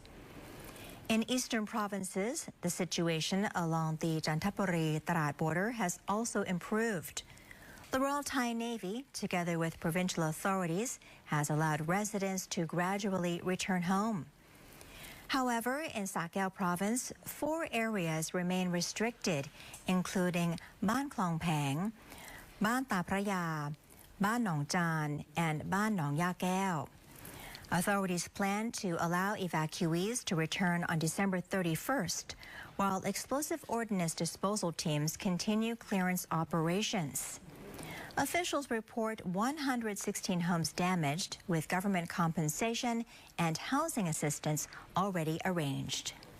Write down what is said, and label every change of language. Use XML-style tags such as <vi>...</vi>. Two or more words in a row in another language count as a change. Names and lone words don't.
<en>In eastern provinces, the situation along the Chanthaburi-Tarat border has also improved. The Royal Thai Navy, together with provincial authorities, has allowed residents to gradually return home. However, in Sa Kaeo province, 4 areas remain restricted, including Ban Klong Pang, Ban Ta Praya, Ban Nong Chan, and Ban Nong Ya Kaeo. Authorities plan to allow evacuees to return on December 31st, while explosive ordnance disposal teams continue clearance operations. Officials report 116 homes damaged, with government compensation and housing assistance already arranged.</en>